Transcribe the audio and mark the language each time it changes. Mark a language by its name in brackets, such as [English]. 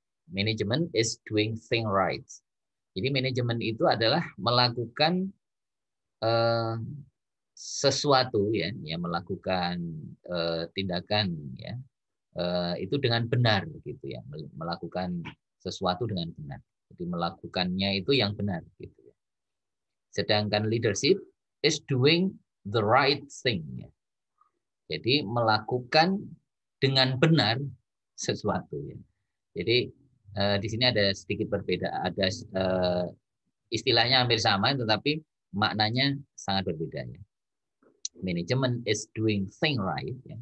[English] Manajemen is doing thing right. [Indonesian] Jadi manajemen itu adalah melakukan sesuatu, ya, melakukan tindakan, ya, itu dengan benar gitu ya, melakukan sesuatu dengan benar. Jadi melakukannya itu yang benar gitu ya. Sedangkan [English] leadership is doing the right thing, ya. [Indonesian] Jadi melakukan dengan benar sesuatu, ya. Jadi di sini ada sedikit berbeda, ada istilahnya hampir sama tetapi maknanya sangat berbeda, ya. [English] Manajemen is doing thing right, ya.